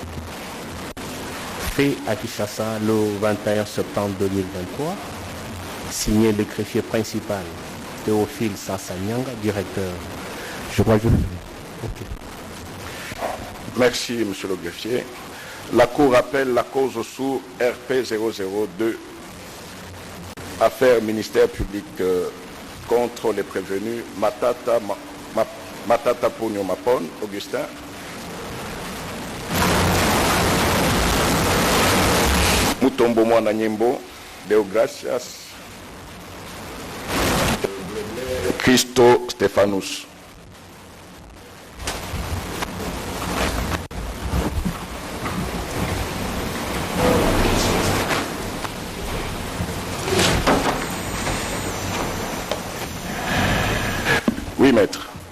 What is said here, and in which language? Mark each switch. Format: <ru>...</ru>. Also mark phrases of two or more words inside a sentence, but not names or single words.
<fr>Fait à Kinshasa le 21 septembre 2023, signé le greffier principal Théophile Sassanyanga, directeur. Je crois que je le fais. Okay. Merci, Monsieur le greffier. La Cour appelle la cause sous RP 002, affaire ministère public contre les prévenus Matata Mpogno Mapon, Augustin, Mutombo Mwana Nyembo, Deogracias, Christo Stéphanus. Oui, maître.</fr>